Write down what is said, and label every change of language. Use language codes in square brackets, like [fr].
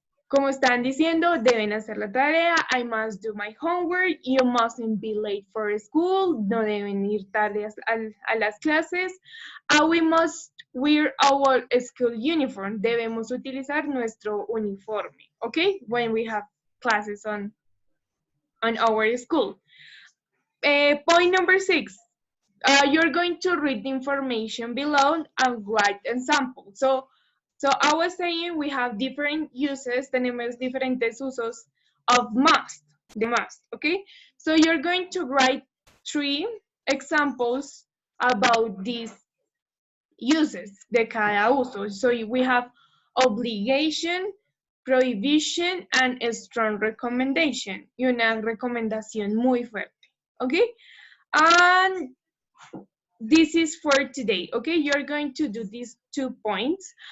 [es] Como están diciendo, deben hacer la tarea. [en] I must do my homework. You mustn't be late for school. [es] No deben ir tarde a las clases. [en] We must wear our school uniform. [es] Debemos utilizar nuestro uniforme. [en] Okay? When we have classes on our school. Point number 6. You're going to read the information below and write a sample. So I was saying we have different uses, [es] tenemos diferentes usos [en] of must, the must, okay? So you're going to write 3 examples about these uses [es] de cada uso. [en] So we have obligation, prohibition and a strong recommendation. [es] Y una recomendación muy fuerte. [en] Okay? And this is for today. Okay? You're going to do these 2 points.